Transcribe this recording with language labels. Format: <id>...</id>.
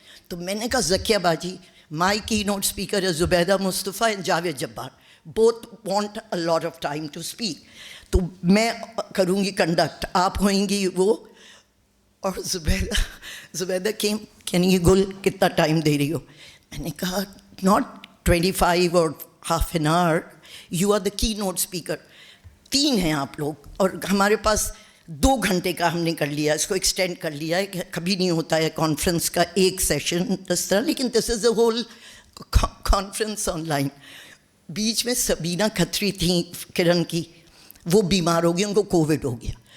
<hi>तो मैंने कहा</hi> <en>ज़किया बाजी, my keynote speaker is Zubaida Mustafa and Javed Jabbar. Both want a lot of time to speak.</en> <hi>तो मैं करूँगी कंडक्ट, आप होंगी वो. और ज़ुबैदा</hi> <en>came, can you</en> <hi>गुल कितना टाइम दे रही हो? मैंने कहा</hi> <en>not 25 or half an hour, you are the keynote speaker.</en> <hi>3 हैं आप लोग और हमारे पास 2 घंटे का हमने कर लिया, इसको एक्सटेंड कर लिया है. कभी नहीं होता है कॉन्फ्रेंस का एक सेशन इस तरह, लेकिन</hi> <en>This is a whole conference online.</en> <hi>बीच में सबीना खत्री थी किरण की, वो बीमार हो गई, उनको कोविड हो गया.</hi>